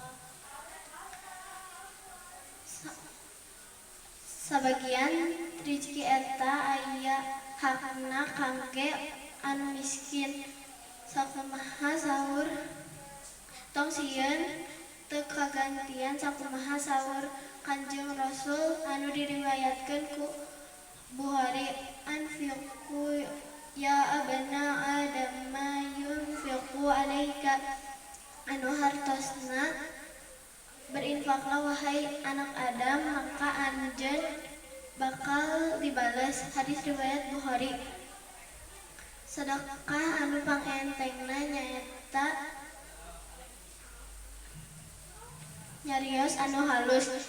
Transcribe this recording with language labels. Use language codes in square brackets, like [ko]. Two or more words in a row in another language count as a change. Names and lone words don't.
[su] Sabagian rezeki eta aya hakna kangge anu miskin. Sakumaha sahur tong sieun teu kagantian sakumaha sahur Kanjeng Rasul anu diriwayatkeun ku Bukhari, [ar] أنفقوا يا ابن آدم ما ينفقوا عليك, [su] anu hartosna [id] berinfaklah wahai anak Adam, [su] maka anjeun bakal dibales. Hadis riwayat Bukhari. Sedekah anu pangentengna nyaeta nyarios anu halus.